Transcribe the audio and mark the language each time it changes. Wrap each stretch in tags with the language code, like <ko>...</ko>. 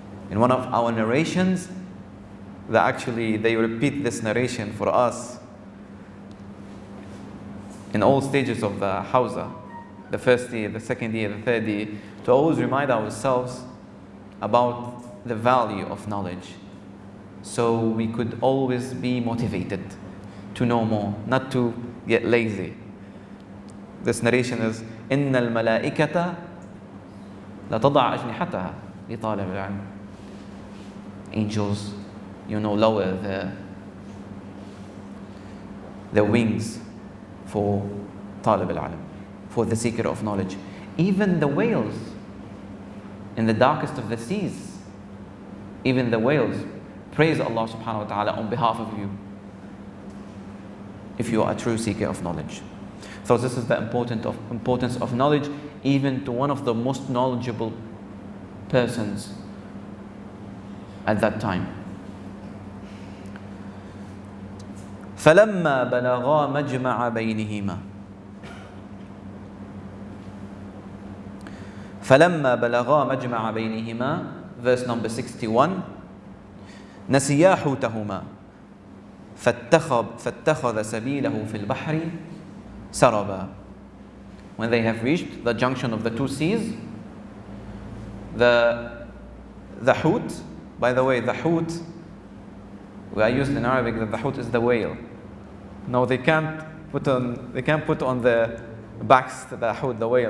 <en>In one of our narrations, they repeat this narration for us in all stages of the hawza, the first year, the second year, the third year, to always remind ourselves about the value of knowledge, so we could always be motivated to know more, not to get lazy. This narration is</en> <ar>إِنَّ الْمَلَائِكَةَ لَتَضَعْ أَجْنِحَتَهَا لِطَالِبِ الْعِلْمِ.</ar> <en>Angels, lower their wings for talib al-ilm, for the seeker of knowledge. Even the whales in the darkest of the seas, even the whales praise Allah subhanahu wa ta'ala on behalf of you, if you are a true seeker of knowledge. So this is the importance of knowledge, even to one of the most knowledgeable persons at that time.</en> <ar>فَلَمَّا بَلَغَا مَجْمَعَ بَيْنِهِمَا فَلَمَّا بَلَغَا مَجْمَعَ بَيْنِهِمَا,</ar> <en>verse number 61,</en> <ar>نَسِيَا حُوتَهُمَا فَاتَّخَذَ سَبِيلَهُ فِي الْبَحْرِ سَرَبًا.</ar> <en>When they have reached the junction of the two seas, the hoot, by the way, the hoot, we are used in Arabic that the hoot is the whale. No, they can't put on the backs the hoot, the whale.</en>